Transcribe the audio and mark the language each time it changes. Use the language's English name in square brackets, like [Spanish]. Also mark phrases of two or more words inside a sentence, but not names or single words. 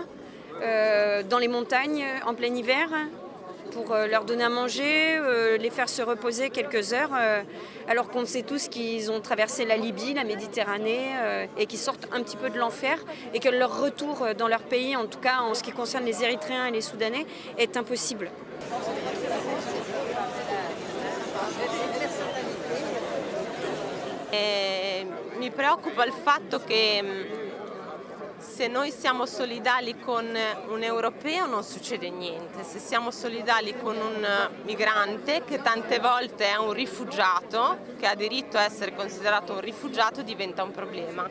[French] dans les montagnes, en plein hiver, pour leur donner à manger, les faire se reposer quelques heures, alors qu'on sait tous qu'ils ont traversé la Libye, la Méditerranée, et qu'ils sortent un petit peu de l'enfer, et que leur retour dans leur pays, en tout cas en ce qui concerne les Érythréens et les Soudanais, est impossible. [Italian] Mi preoccupa il fatto che se noi siamo solidali con un europeo non succede niente, se siamo solidali con un migrante che tante volte è un rifugiato, che ha diritto a essere considerato un rifugiato, diventa un problema.